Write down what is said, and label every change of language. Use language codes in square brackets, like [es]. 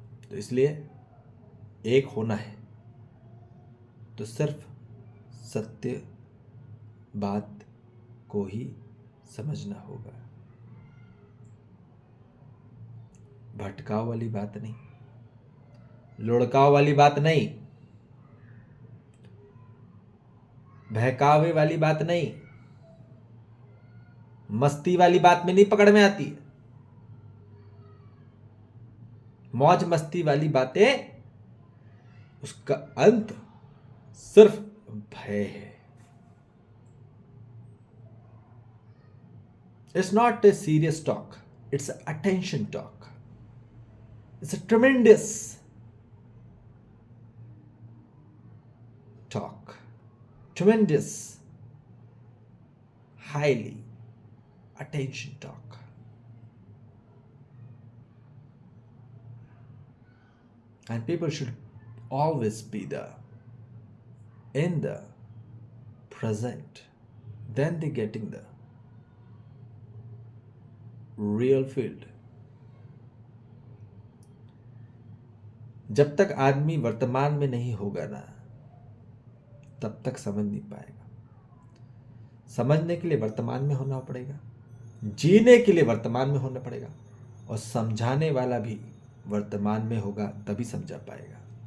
[hi] तो इसलिए एक होना है तो सिर्फ सत्य बात को ही समझना होगा, भटकाव वाली बात नहीं, लुढ़काव वाली बात नहीं, बहकावे वाली बात नहीं, मस्ती वाली बात में नहीं पकड़ में आती है। मौज मस्ती वाली बातें, उसका अंत सिर्फ भय है। [en] It's not a serious talk, it's an attention talk. It's a tremendous talk, tremendous, highly attention talk. And people should always be in the present, then they getting the real field. [hi] जब तक आदमी वर्तमान में नहीं होगा ना, तब तक समझ नहीं पाएगा। समझने के लिए वर्तमान में होना पड़ेगा, जीने के लिए वर्तमान में होना पड़ेगा, और समझाने वाला भी वर्तमान में होगा, तभी समझा पाएगा।